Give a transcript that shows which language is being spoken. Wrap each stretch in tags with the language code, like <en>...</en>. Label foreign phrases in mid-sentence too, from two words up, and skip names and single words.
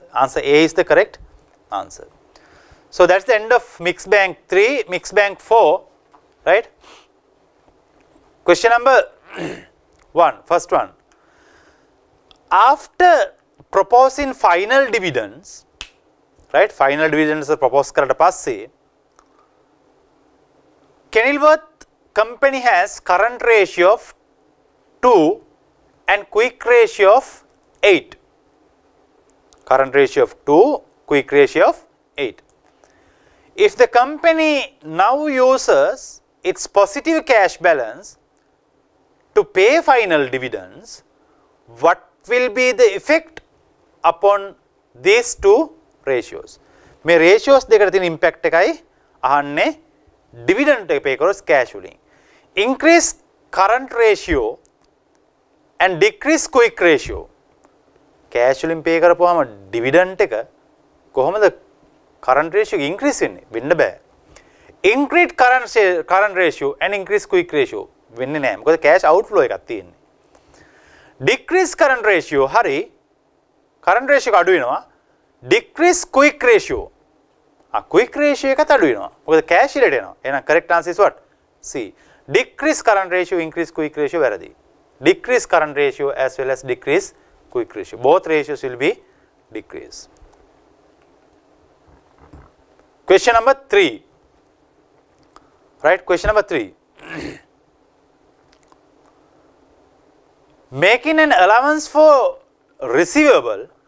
<en>Answer A is the correct answer. So that's the end of Mixed Bank 3, Mixed Bank 4, right? Question number 1, first one. After proposing final dividends, right? Final dividends are proposed</en> <si>කරලා පස්සේ</si> <en>Kenilworth company has current ratio of 2 and quick ratio of 8. Current ratio of 2, quick ratio of 8. If the company now uses its positive cash balance to pay final dividends, what will be the effect upon these two ratios?</en> <si>මේ ratios දෙකට තියෙන impact එකයි අහන්නේ dividend එක pay කරොත් cash වලින්.</si> <en>Increase current ratio and decrease quick ratio.</en> <si>Cash වලින් pay කරපුවාම dividend එක කොහොමද</si> <en>current ratio increase</en> <si>වෙන්නේ? වෙන්න බෑ.</si> <en>Increase current ratio and increase quick ratio</en> <si>වෙන්නේ නැහැ. මොකද</si> <en>cash outflow</en> <si>එකක් තියෙන්නේ.</si> <en>decrease current ratio hari current ratio</en> <si>එක අඩු වෙනවා</si> <en>decrease quick ratio quick ratio</en> <si>එකත් අඩු වෙනවා මොකද</si> <en>cash</en> <si>එකට එනවා එහෙනම්</si> <en>correct answer is what C decrease current ratio increase quick ratio වැරදි decrease current ratio as well as decrease quick ratio both ratios will be decrease. Question number 3 right question number 3 making an allowance for receivable</en>